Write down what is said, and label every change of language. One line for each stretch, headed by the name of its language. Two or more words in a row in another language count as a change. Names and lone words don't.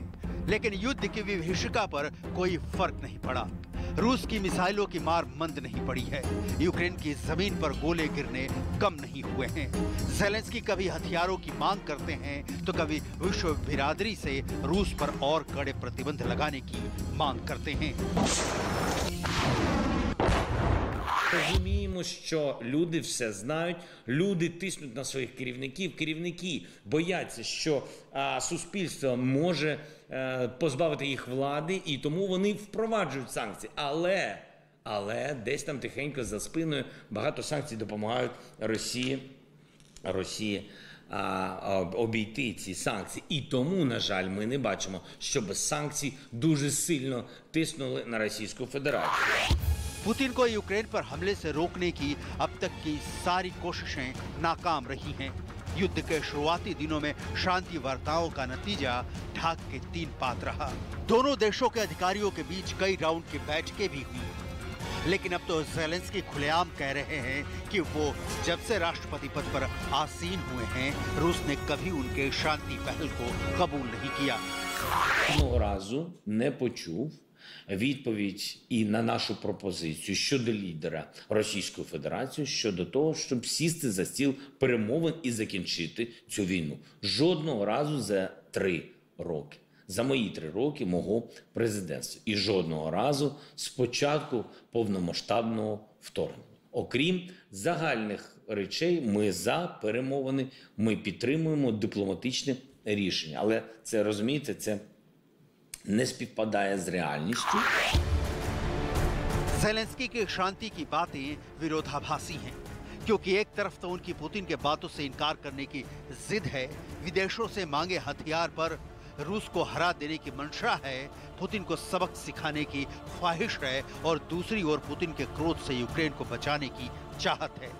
Hindi: लेकिन युद्ध की विभीषिका पर कोई फर्क नहीं पड़ा। रूस की मिसाइलों की मार मंद नहीं पड़ी है। यूक्रेन की जमीन पर गोले गिरने कम नहीं हुए हैं। ज़ेलेंस्की कभी हथियारों की मांग करते हैं तो कभी विश्व बिरादरी से रूस पर और कड़े प्रतिबंध लगाने की मांग करते हैं।
Ukrainian: Розуміємо, що люди все знають, люди тиснуть на своїх керівників, керівники бояться, що суспільство може позбавити їх влади, і тому вони впроваджують санкції. Але десь там тихенько за спиною багато санкцій допомагають Росії обійти ці санкції. І тому, на жаль, ми не бачимо, що без санкцій дуже сильно тиснули на Російську Федерацію.
Hindi: पुतिन को यूक्रेन पर हमले से रोकने की अब तक की सारी कोशिशें नाकाम रही हैं। युद्ध के शुरुआती दिनों में शांति वार्ताओं का नतीजा ढाक के 3 पात रहा। दोनों देशों के अधिकारियों के बीच कई राउंड की बैठकें भी हुई। लेकिन अब तो ज़ेलेंस्की खुलेआम कह रहे हैं कि वो जब से राष्ट्रपति पद पर आसीन हुए हैं, रूस ने कभी उनके शांति पहल को कबूल नहीं किया।
Ukrainian: Одного разу не почув відповідь і на нашу пропозицію щодо лідера Російської Федерації, щодо того, щоб сісти за стіл перемовин і закінчити цю війну. Жодного разу за 3 роки. За мої 3 роки мого президентства. І жодного разу з початку повномасштабного вторгнення. Окрім загальних речей, ми за перемовини, ми підтримуємо дипломатичне рішення. Але це, розумієте, це не співпадає з реальністю.
Hindi: ज़ेलेंस्की की शांति की बातें विरोधाभासी हैं, क्योंकि एक तरफ तो उनकी पुतिन के बातों से इनकार करने की जिद है, विदेशों से मांगे हथियार पर रूस को हरा देने की मंशा है, पुतिन को सबक सिखाने की ख्वाहिश है, और दूसरी ओर पुतिन के क्रोध से यूक्रेन को बचाने की चाहत है।